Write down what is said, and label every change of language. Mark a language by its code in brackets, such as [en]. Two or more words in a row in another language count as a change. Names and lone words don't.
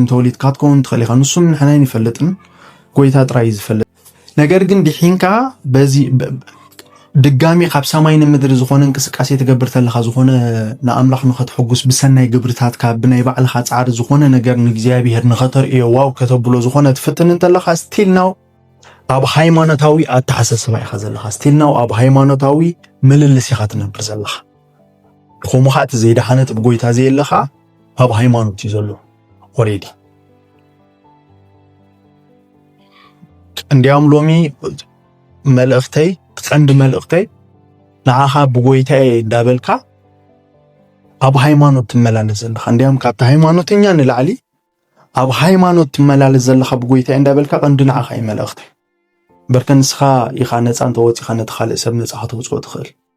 [ti] ተወሊድካ ክትከውን ትኽእል ኢኻ ንሱም ንሕና ይፈልጥን ጎይታ ጥራይ ዝፈልጥ ነገር ግን ድሒንካ በዚ ድጋሚ ካብ ሰማይ ንምድሪ ዝኾነ እንቅስቃሴ ትገብር ተለኻ ዝኾነ ንኣምላኽ ንኽትሐጉስ ብሰናይ ግብርታትካ ብናይ ባዕልኻ ጻዕሪ ዝኾነ ነገር ንእግዚአብሔር ንኽተርእዮ ዋው ከተብሎ ዝኾነ ትፍትን ተለኻ [en] still now [ti] ኣብ ሃይማኖታዊ ኣተሓሳስባ ኢኻ ዘለኻ [en] still now [ti] ኣብ ሃይማኖታዊ ምልልስ ኢኻ ትነብር ዘለኻ ኮሙኻት ዘይዳሓነት ብጎይታ ዘየለኻ ኣብ ሃይማኖት እዩ ዘሎ already እንዲያውም ሎሚ መልእኽተይ ቀንድ መልእኽተይ ንዓኻ ብጎይታዬ እንዳበልካ ኣብ ሃይማኖት ትመላለስ ዘለኻ እንዲያውም ካብቲ ሃይማኖተኛ ንላዕሊ ኣብ ሃይማኖት ትመላለስ ዘለኻ ብጎይታዬ እንዳበልካ ቀንዲ ንዓኻ መልእኽተይ በርከንስኻ ኢኻ ነፃ እንተወፂኻ ነቲ ካልእ ሰብ ነፃ ክትወፅኦ ትኽእል